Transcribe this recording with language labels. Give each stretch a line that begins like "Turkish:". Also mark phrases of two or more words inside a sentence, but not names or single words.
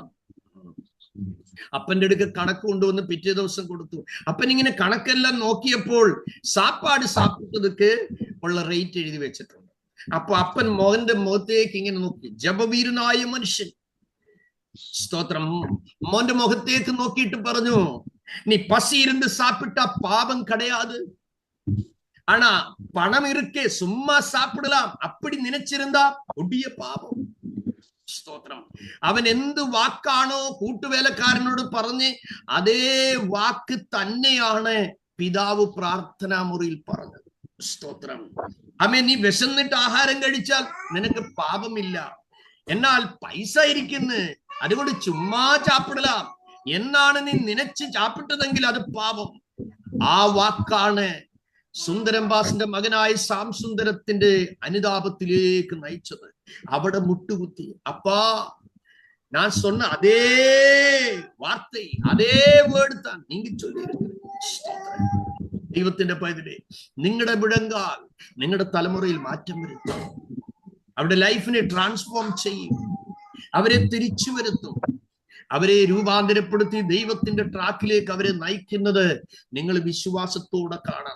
Malayalam: അപ്പന്റെ അടുക്ക് കണക്ക് കൊണ്ടുവന്ന് പിറ്റേ ദിവസം കൊടുത്തു. അപ്പൻ ഇങ്ങനെ കണക്കെല്ലാം നോക്കിയപ്പോൾ സാപ്പാട് സാപ്പിട്ടതൊക്കെ ഉള്ള റേറ്റ് എഴുതി വെച്ചിട്ടുണ്ട്. അപ്പൊ അപ്പൻ മോഹന്റെ മുഖത്തേക്ക് ഇങ്ങനെ നോക്കി, ജപവീരനായ മനുഷ്യൻ. സ്തോത്രം. മോന്റെ മുഖത്തേക്ക് നോക്കിയിട്ട് പറഞ്ഞു,
Tamil: நீ பசி இருந்து சாப்பிட்டா பாவம் கிடையாது. ஆனா பணம் இருக்கே சும்மா சாப்பிடலாம் அப்படி நினைச்சிருந்தா கொடிய பாவம்.
Malayalam: സ്തോത്രം. അവൻ എന്ത് വാക്കാണോ കൂട്ടുവേലക്കാരനോട് പറഞ്ഞ് അതേ വാക്ക് തന്നെയാണ് പിതാവ് പ്രാർത്ഥനാ മുറിയിൽ പറഞ്ഞത്. സ്തോത്രം. അമ്മേ, നീ വിശന്നിട്ട് ആഹാരം കഴിച്ചാൽ നിനക്ക് പാപമില്ല. എന്നാൽ പൈസ ഇരിക്കുന്നു, അതുകൊണ്ട് ചുമ്മാ ചാപ്പിടലാം എന്നാണ് നീ നനച്ച് ചാപ്പിട്ടതെങ്കിൽ അത് പാപം. ആ വാക്കാണ് സുന്ദരംബാസിന്റെ മകനായ സാം സുന്ദരത്തിന്റെ അനുതാപത്തിലേക്ക് നയിച്ചത്. അവിടെ മുട്ടുകുത്തി, അപ്പാ
Tamil: நான் சொன்ன அதே வார்த்தை, அதே வேர்டு தான் நீங்க சொல்லி இருக்கிறீங்க.
Malayalam: ദൈവത്തിന്റെ പൈതലേ, നിങ്ങളുടെ മുഴങ്കാൽ നിങ്ങളുടെ തലമുറയിൽ മാറ്റം വരുത്തും. അവരുടെ ലൈഫിനെ ട്രാൻസ്ഫോം ചെയ്യും. അവരെ തിരിച്ചു വരുത്തും. അവരെ രൂപാന്തരപ്പെടുത്തി ദൈവത്തിന്റെ ട്രാക്കിലേക്ക് അവരെ നയിക്കുന്നത് നിങ്ങൾ വിശ്വാസത്തോടെ കാണണം.